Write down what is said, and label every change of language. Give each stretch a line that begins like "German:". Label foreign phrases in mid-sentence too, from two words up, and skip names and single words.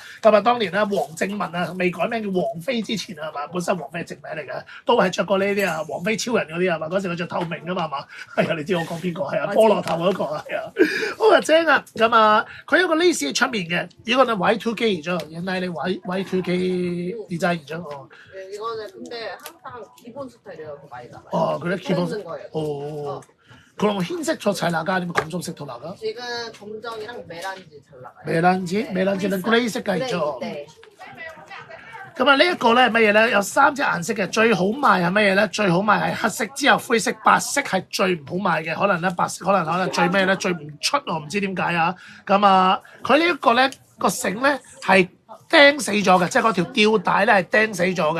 Cantonese: 咁啊，當年咧黃正文啊未改名叫王菲之前啊嘛，本身王菲係直名嚟嘅，都係着過呢啲啊，王菲超人嗰啲啊嘛。嗰時佢着透明噶嘛，係嘛？係啊，你知我講邊個係啊？菠蘿頭嗰個啊，係啊，好啊正啊！咁啊，佢有個 lace 喺出面嘅，呢個係 Y2K이죠。原來你
Korean: Y2K 디자인이죠。 네, 이거는 근데 항상 기본 스타일이라서 많이 나가요. 그래? 기본. 쓰는 거예요. 그럼 흰색 저 잘 나가 아니면 검정색 더 나가? 지금 검정이랑 메란지 잘 나가요. 메란지는 그레이 색깔 있죠. 네.
Cantonese: 咁啊呢一個咧係乜嘢咧？有3隻顏色嘅，最好賣係乜嘢咧？最好賣係黑色，之後灰色、白色係最唔好賣嘅。可能咧白色可能最咩咧？最唔出我唔知點解啊！咁啊，佢呢一個咧個繩咧係釘死咗嘅，即係嗰條吊帶咧係釘死咗嘅。